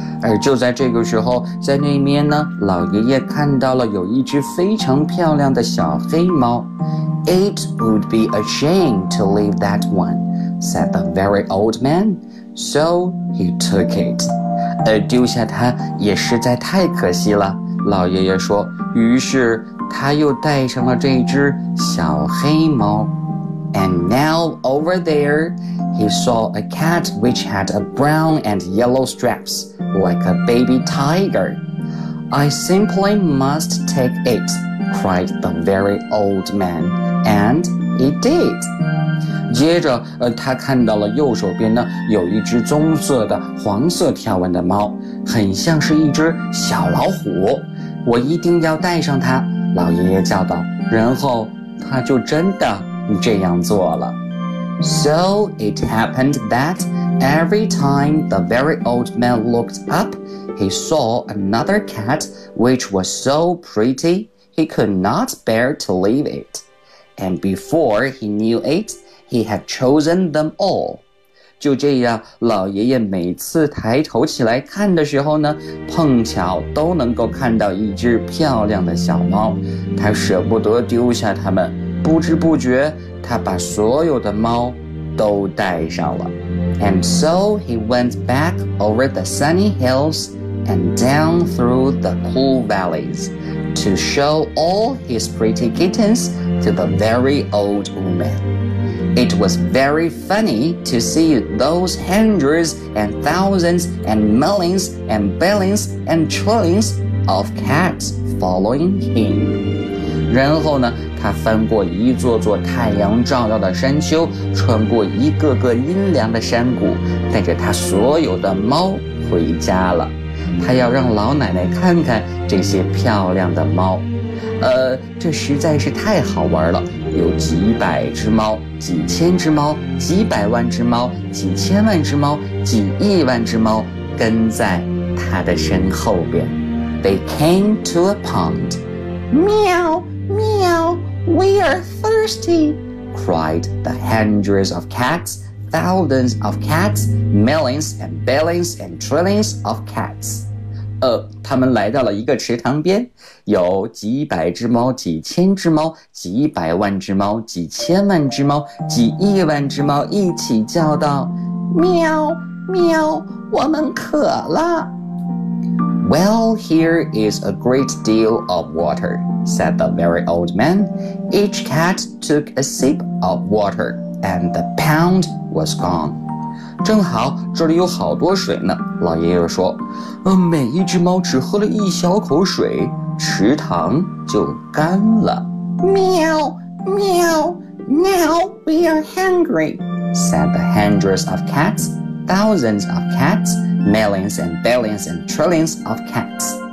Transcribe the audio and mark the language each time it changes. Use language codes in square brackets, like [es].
[zh] 而就在这个时候，在那边呢，老爷爷看到了有一只非常漂亮的小黑猫。 [en] It would be a shame to leave that one, said the very old man. So he took it. [zh] 而丢下它也实在太可惜了，老爷爷说，于是他又带上了这只小黑猫。 [en] And now over there, he saw a cat which had a brown and yellow stripes, like a baby tiger. I simply must take it, cried the very old man, and he did. [zh] 接着他看到了右手边呢，有一只棕色的黄色条纹的猫，很像是一只小老虎，我一定要带上它，老爷爷叫道，然后他就真的这样做了。 [en] So it happened that every time the very old man looked up, he saw another cat which was so pretty he could not bear to leave it. And before he knew it, he had chosen them all. [zh] 就这样，老爷爷每次抬头起来看的时候呢，碰巧都能够看到一只漂亮的小猫，他舍不得丢下它们，不知不觉他把所有的猫都带上了。 [en] And so he went back over the sunny hills and down through the cool valleys to show all his pretty kittens to the very old woman. It was very funny to see those hundreds and thousands and millions and billions and trillions of cats following him. [zh] 然后呢，他翻过一座座太阳照耀的山丘，穿过一个个阴凉的山谷，带着他所有的猫回家了。他要让老奶奶看看这些漂亮的猫。这实在是太好玩了，有几百只猫，几千只猫，几百万只猫，几千万只猫，几亿万只猫跟在它的身后边。 [en] They came to a pond. Meow, meow, we are thirsty, cried the hundreds of cats, thousands of cats, millions and billions and trillions of cats. [zh] 他们来到了一个池塘边，有几百只猫，几千只猫，几百万只猫，几千万只猫，几亿万只猫一起叫道，喵喵，我们渴了。 [en] Well, here is a great deal of water, said the very old man. Each cat took a sip of water, and the pound was gone. [zh] 正好这里有好多水呢，老爷爷说。每一只猫只喝了一小口水，池塘就干了。 [en] 喵喵， now we are hungry, said the hundreds of cats, thousands of cats,Millions and billions and trillions of cats.